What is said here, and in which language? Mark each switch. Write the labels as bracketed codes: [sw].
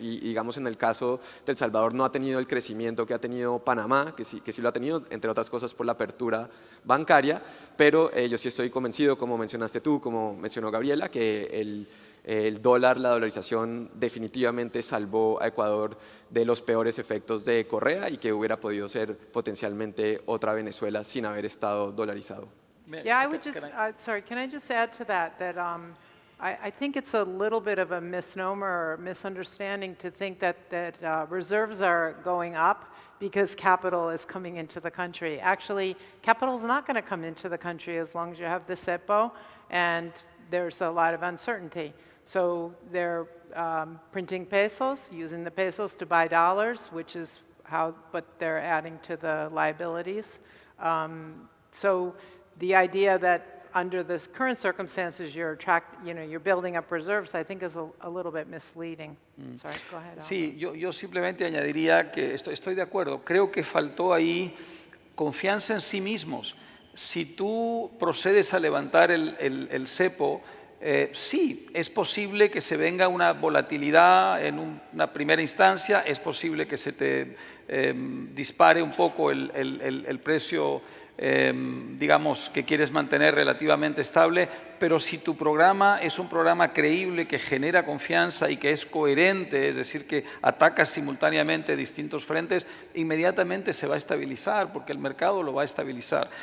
[es] Y digamos en el caso de El Salvador no ha tenido el crecimiento que ha tenido Panamá, que sí lo ha tenido, entre otras cosas por la apertura bancaria, pero yo sí estoy convencido, como mencionaste tú, como mencionó Gabriela, que el dólar, la dolarización definitivamente salvó a Ecuador de los peores efectos de Correa y que hubiera podido ser potencialmente otra Venezuela sin haber estado dolarizado. [en] Yeah, I would just, sorry, can I just add to that, I think it's a little bit of a misnomer or misunderstanding to think that reserves are going up because capital is coming into the country. Actually, capital is not going to come into the country as long as you have the CEPO, and there's a lot of uncertainty. So they're printing pesos, using the pesos to buy dollars, which is what they're adding to the liabilities. So the idea that under the current circumstances you're building up reserves, I think is a little bit misleading. Sorry, go ahead. [es] Sí, yo simplemente añadiría que estoy de acuerdo. Creo que faltó ahí confianza en sí mismos. Si tú procedes a levantar el cepo, sí, es posible que se venga una volatilidad en una primera instancia, es posible que se te dispare un poco el precio, digamos, que quieres mantener relativamente estable, pero si tu programa es un programa creíble que genera confianza y que es coherente, es decir, que ataca simultáneamente distintos frentes, inmediatamente se va a estabilizar porque el mercado lo va a estabilizar.